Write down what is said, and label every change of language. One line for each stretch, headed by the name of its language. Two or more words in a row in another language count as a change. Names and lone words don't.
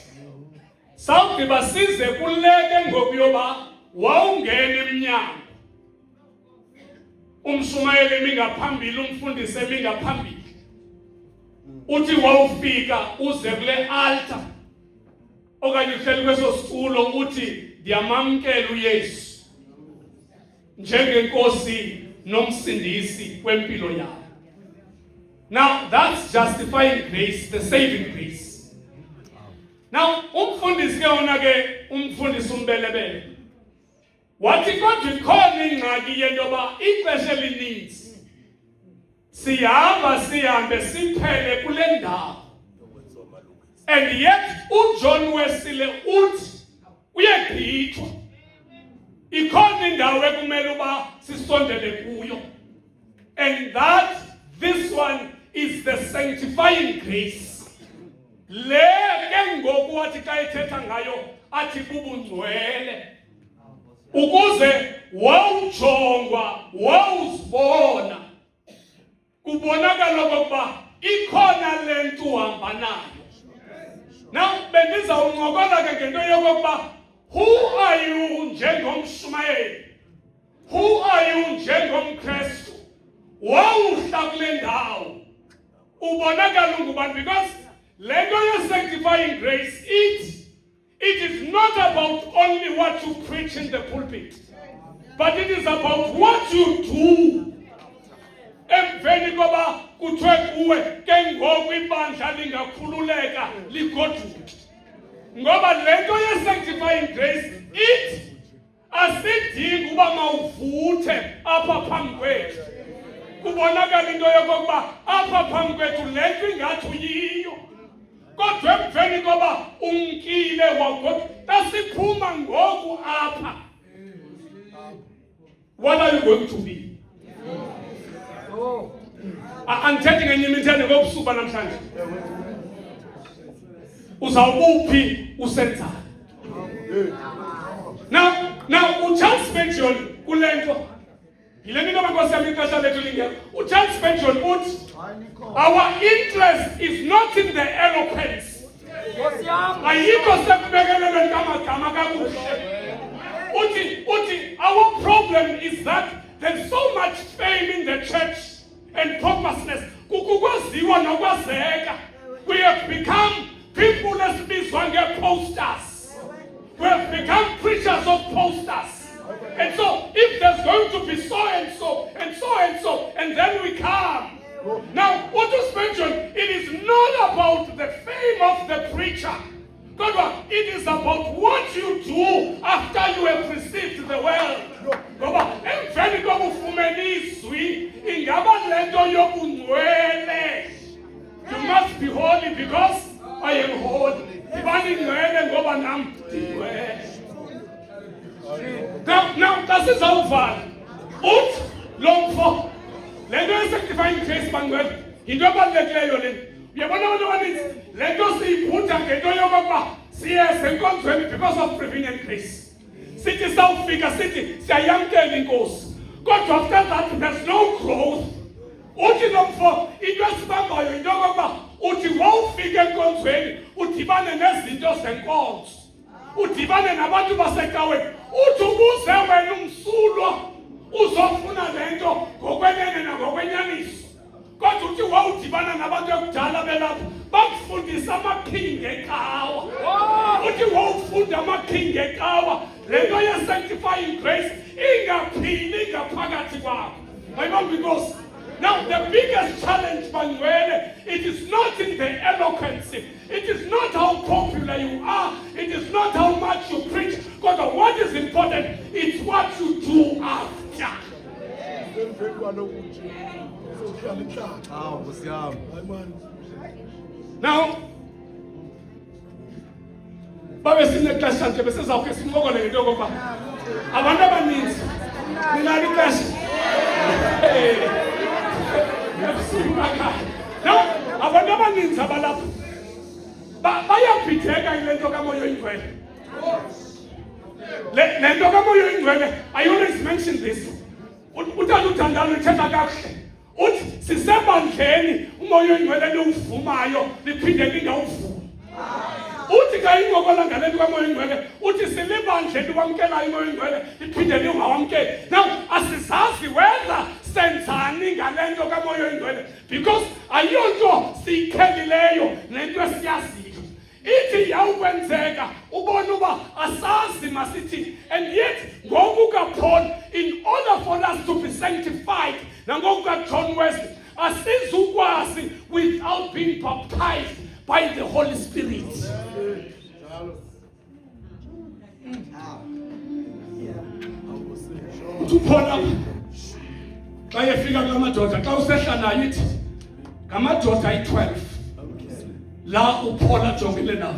Xhosa: Sawugqiba size kuleke ngokuyoba wawungena emnyango, umshumayeli emi ngaphambili, umfundisi emi ngaphambili, uthi wawufika uze kule altar okanye uhleli kweso situlo uthi ndiyamamkela uYesu njengenkosi nomsindisi wempilo yakho.
English: Now that's justifying grace, the saving grace.
Xhosa: Now umfundisi ke wona ke umfundisi umbelebele wathi kodwa ikhona ingxaki yento yoba ixesha elininzi sihambe siphele kule ndawo,
English: and yet
Xhosa: uJohn Wesley uthi uyegqithwa ikhona indawo ekumele uba sisondele kuyo,
English: and that this one is the sanctifying grace.
Xhosa: Le ke ngoku wathi xa ethetha ngayo athi bubungcwele, ukuze wawujongwa wawuzibona kubonakala okokuba ikhona le nto uhamba nayo.
English: Now
Xhosa: bendizawuncokola ke ngento yokokuba
English: who are you njengomshumayeli, who are you
Xhosa: njengomKrestu wawuhla kule ndawo ubonakala ungubani,
English: because
Xhosa: le nto
English: ye-sanctifying grace it is not about only what you preach in the pulpit, but it is about what you do.
Xhosa: Emveni koba kuthiwe kuwe ke ngoku ibandla lingakhululeka ligoduke. Ngoba le nto ye-
English: sanctifying grace
Xhosa: asidingi uba mawuvuthe apha phambi kwethu kubonakala into yokokuba apha phambi kwethu le nto ingathi uyiyo, kodwa emveni koba umkile wagoduka tasiphuma ngoku apha,
English: what are you going to be?
Xhosa: Andithethe ngenye imithende ngobusuku namhlanje. Uzawubuphi usenzayo? Now uCharles Spurgeon kule nto yile nto nkosi yami ixesha lethu lingekho.
English: uCharles Spurgeon uthi our interest is not in the eloquence.
Xhosa: Ayikho sekubekelelweni kamagama kakuhle.
English: Uthi our problem is that there's so much fame in the church and pompousness.
Xhosa: Kukukwaziwa nokwazeka.
English: We have become people
Xhosa: esibizwa nge-posters.
English: We have become preachers of posters. And so if there's going to be so and so and so and so, and then we come. Now, what to Spurgeon, it is not about the fame of the preacher. God, it is about what you do after you have received the word.
Xhosa: Ngoba emveni kokufumana izwi ingaba lento yobungcwele.
English: You must be holy because I am holy.
Xhosa: Ibani ngcwele ngoba nami ngcwele. Now kasizawuvala uthi lo mfo lento ye-
English: sanctifying grace
Xhosa: bangcwele yinto ebalulekileyo lena. Uyabona abantu abaninzi le nto siyiphutha ngento yokokuba siyeze enkonzweni
English: because of prevenient grace.
Xhosa: Sithi sawufika sithi siyayamkela inkosi, kodwa
English: after that there's no growth.
Xhosa: Uthi lo mfo into esibambayo yinto yokokuba uthi wawufika enkonzweni udibane nezinto zenkonzo, udibane nabantu basecaweni, uthi ubuze wena umsulwa uzofuna le nto ngokwenene nangokwenyaniso. Kodwa uthi wawudibana nabantu ekudala belapha bakufundisa amakhingi ecawa. Uthi wawufunda amakhingi ecawa, le nto ye-
English: sanctifying grace
Xhosa: ingaphili ngaphakathi kwakho.
English: Because Now, the biggest challenge, Manuel, it is not in the eloquence. It is not how popular you are. It is not how much you preach. Because what is important is what you do after. Now,
Xhosa: babe sinexesha nje besizawukhe simokole ngento yokokuba abantu abaninzi ninalo ixesha. No, abantu abaninzi abalapha bayabhideka yile nto kamoya oyingcwele. Le nto kamoya oyingcwele,
English: I always mention this.
Xhosa: Utata uThandana uthetha kakuhle. Uthi sisebandleni umoya oyingcwele liwuvumayo liphinde lingawuvumi. Uthi xa ingokola ngale nto kamoya oyingcwele, uthi silibandleni wamkelayo umoya oyingcwele liphinde lingawamkeli. Now, asizazi whether senzani ngale nto kamoya oyingcwele, because ayonto siyikhelileyo nento esiyaziyo. Ithi yawukwenzeka ubona uba asazi masithi,
English: and yet
Xhosa: ngoku kaPaul,
English: in order for us to be sanctified,
Xhosa: nangoku kaJohn Wesley, asizukwazi
English: without being baptized by the Holy Spirit.
Xhosa: Uthuphola xa yefika kulamadoda, xa usehla nayo ithi ngamadoda ayi-12 la uPaul ajongile nawo.